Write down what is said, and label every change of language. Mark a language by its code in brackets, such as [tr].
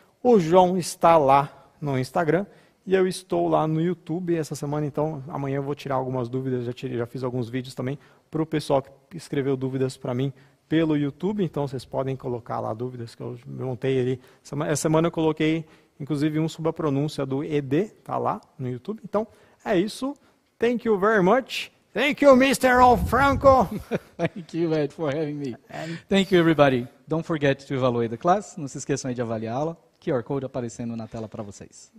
[pt] O João está lá no Instagram e eu estou lá no YouTube essa semana, então amanhã eu vou tirar algumas dúvidas, já fiz alguns vídeos também para o pessoal que escreveu dúvidas para mim pelo YouTube, então vocês podem colocar lá dúvidas que eu montei ali. Essa semana eu coloquei, inclusive, um sobre a pronúncia do ED, tá lá no YouTube. Então, é isso. [en] Thank you very much. Thank you, Mr. Franco. Thank you, Ed, for having me. Thank you, everybody. Don't forget to evaluate the class. [pt] Não se esqueçam aí de avaliá-la. QR Code aparecendo na tela para vocês.